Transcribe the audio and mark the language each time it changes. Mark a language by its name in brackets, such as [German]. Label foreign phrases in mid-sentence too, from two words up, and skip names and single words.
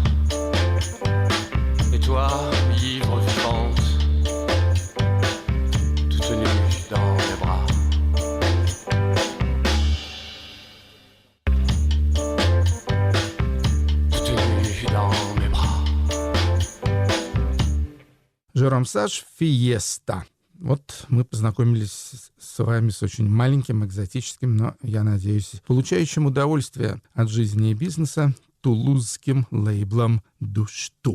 [French] Et toi, ivre vivante, toute nue dans mes bras. Toute nue dans mes bras. [Russian] Жером Саш «Фиеста». Вот мы познакомились с вами с очень маленьким, экзотическим, но, я надеюсь, получающим удовольствие от жизни и бизнеса тулузским лейблом «Душту».